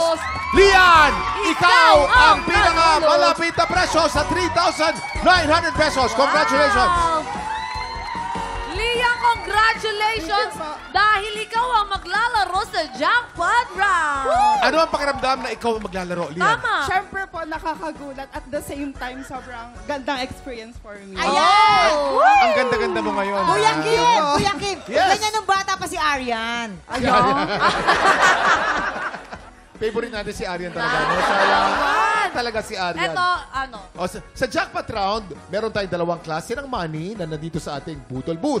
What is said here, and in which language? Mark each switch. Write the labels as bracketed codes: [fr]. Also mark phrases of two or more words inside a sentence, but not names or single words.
[tl] Lian, ikaw ang pinakamalapit na presyo sa 3,900 pesos. Congratulations! Wow! Lian, congratulations! Dahil ikaw ang maglalaro sa jackpot round! Ano ang pakiramdam na ikaw ang maglalaro, Lian? Tama! Siyempre po, nakakagulat. [en] At the same time, [tl] sobrang gandang [en] experience for me. [tl] Ayan! Ang ganda-ganda mo ngayon. Kuya ah. Kim! Kuya Kim! Yes. Ganyan nung bata pa si Arian. Favorite natin si Arian talaga. No? Sayang talaga si Arian. Eto, ano? O, sa jackpot round, meron tayong dalawang klase ng money na nandito sa ating Budol booth.